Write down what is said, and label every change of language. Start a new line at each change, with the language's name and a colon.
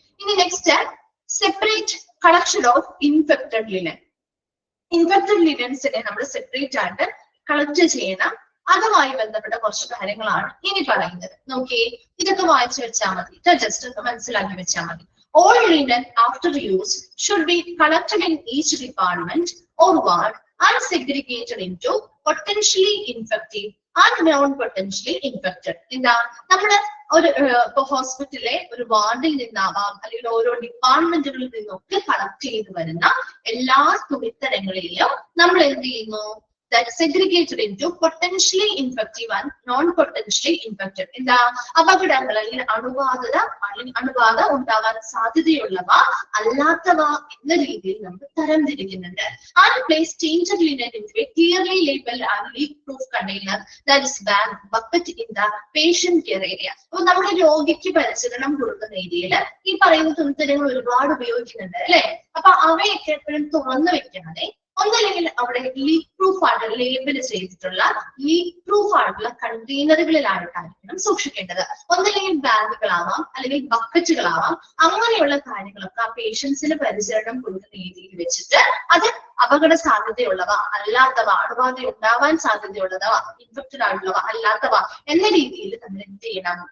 English: ഇനി next, separate collection of infected linen.
Malayalam: Infected ലിനൻസിനെ നമ്മൾ separate ആയിട്ട് കളക്ട് ചെയ്യണം. അതുമായി ബന്ധപ്പെട്ട കുറച്ച് കാര്യങ്ങളാണ് ഇനി പറയുന്നത്. നോക്കിയേ, ഇതൊക്കെ വായിച്ചു വെച്ചാൽ മതി, ജസ്റ്റ് ഒന്ന് മനസ്സിലാക്കി വെച്ചാൽ മതി.
English: All linen after use should be collected in each department or ward and segregated into potentially infective and non-potentially infected.
Malayalam: എന്താ നമ്മള് ഒരു ഇപ്പൊ ഹോസ്പിറ്റലിലെ ഒരു വാർഡിൽ നിന്നാവാം, അല്ലെങ്കിൽ ഓരോ ഡിപ്പാർട്ട്മെന്റുകളിൽ നിന്നൊക്കെ കളക്ട് ചെയ്ത് വരുന്ന എല്ലാ തുണിത്തരങ്ങളിലും നമ്മൾ എന്ത് ചെയ്യുന്നു?
English: That segregated into potentially infective and non-potentially infected.
Malayalam: എന്താ? അപകടങ്ങൾ അല്ലെങ്കിൽ അണുബാധ ഉണ്ടാകാൻ സാധ്യതയുള്ളവ അല്ലാത്തവ എന്ന രീതിയിൽ നമുക്ക് തരംതിരിക്കുന്നുണ്ട്.
English: And place tainted linen into a clearly labeled and leak-proof container, that is bag, bucket in the patient care area.
Malayalam: അപ്പൊ നമ്മുടെ രോഗിക്ക് പരിചരണം കൊടുക്കുന്ന ഏരിയയിൽ ഈ പറയുന്ന തുണിത്തരങ്ങൾ ഒരുപാട് ഉപയോഗിക്കുന്നുണ്ട്, അല്ലെ? അപ്പൊ അവയൊക്കെ എപ്പോഴും തുറന്നു വെക്കണേ. ഒന്നല്ലെങ്കിൽ അവിടെ ലീക്ക് പ്രൂഫ് ആയിട്ട് ലേബൽ ചെയ്തിട്ടുള്ള ലീക്ക് പ്രൂഫ് ആയിട്ടുള്ള കണ്ടെയ്നറുകളിലായിട്ടായിരിക്കണം സൂക്ഷിക്കേണ്ടത്. ഒന്നല്ലെങ്കിൽ ബാഗുകളാവാം, അല്ലെങ്കിൽ ബക്കറ്റുകളാവാം. അങ്ങനെയുള്ള കാര്യങ്ങളൊക്കെ ആ പേഷ്യൻസിന് പരിചരണം കൊടുക്കുന്ന രീതിയിൽ വെച്ചിട്ട് അത് അപകട സാധ്യതയുള്ളവ അല്ലാത്തവ, അണുബാധ ഉണ്ടാവാൻ സാധ്യതയുള്ളവ, ഇൻഫെക്റ്റഡ് ആയിട്ടുള്ളവ അല്ലാത്തവ എന്ന രീതിയിൽ നമ്മൾ എന്ത് ചെയ്യണം?